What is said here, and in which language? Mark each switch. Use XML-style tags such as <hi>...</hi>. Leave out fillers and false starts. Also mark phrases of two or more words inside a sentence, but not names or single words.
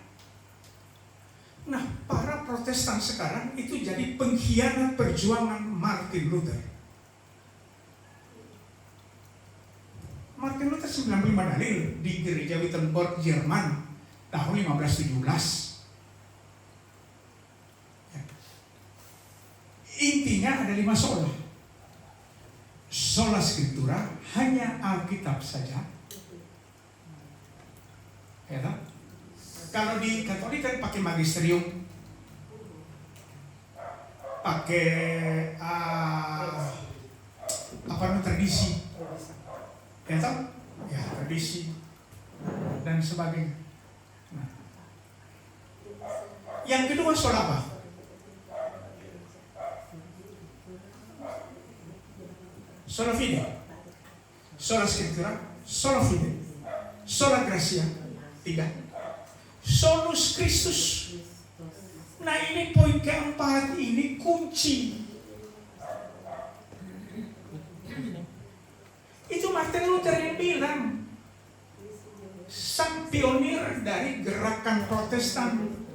<id>Nah, para Protestan sekarang itu jadi pengkhianat perjuangan Martin Luther. Martin Luther 19 95 dalil di gereja Wittenberg, Jerman tahun 1517. Ya. Intinya ada 5 sola.</id> <la>Sola Scriptura,</la> <id>hanya Alkitab saja. Ya, tak? Kalau di Katolik kan pakai magisterium, pakai tradisi, ya tak? Ya, tradisi dan sebagainya. Nah. Yang kedua sola apa?</id> <la>Sola fide, sola Scriptura, sola fide, sola gratia. 3. Solus Christus.</la> <id>Nah, ini poin keempat, ini kunci. Itu Martin Luther yang bilang, sang pionir dari gerakan Protestan.</id>